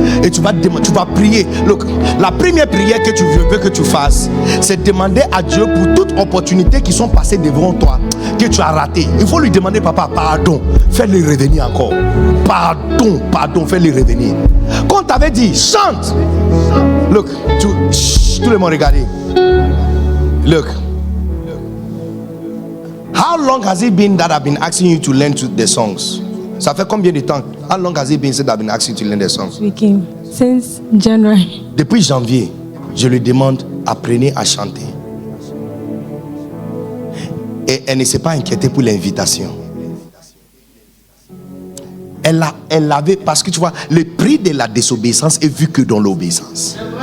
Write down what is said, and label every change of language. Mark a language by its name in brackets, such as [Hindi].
[French] Et tu vas prier. Look, la première prière que tu veux que tu fasses, c'est demander à Dieu pour toute opportunité qui sont passées devant toi, que tu as raté. Il faut lui demander, papa, pardon. Fais-le revenir encore. Pardon, fais-le revenir. Quand on t'avait dit, chante. Look, tout le monde regarde. [English] Look. How long has it been that I've been asking you to learn the songs? [French] Ça fait combien de temps? [English] How long has it been since I've been asking you to learn the songs? Speaking since January. [French] Depuis janvier, je lui demande, apprenez à chanter. Et elle ne s'est pas inquiétée pour l'invitation. Elle avait, parce que tu vois, le prix de la désobéissance est vu que dans l'obéissance.